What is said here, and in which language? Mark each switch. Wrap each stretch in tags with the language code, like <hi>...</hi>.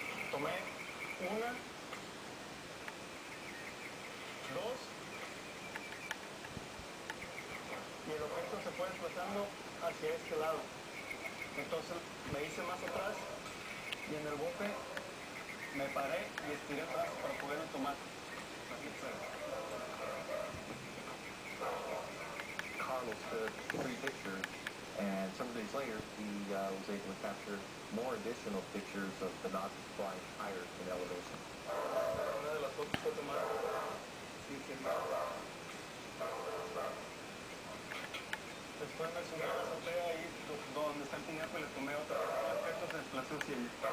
<es>Tomé una, dos, y el objeto se fue desplazando hacia este lado. Entonces me hice más atrás y en el bote me paré y estiré atrás para poderlo tomar.</es> <en>Carlos took 3 pictures, and some days later he was able to capture more additional pictures of the Nazis flying higher in elevation.</en> <es>Una de las fotos fue tomada. Sí, sí. Después me subí a la azotea ahí donde está el piñaco y le tomé otra. El objeto se desplazó hacia allí.</es>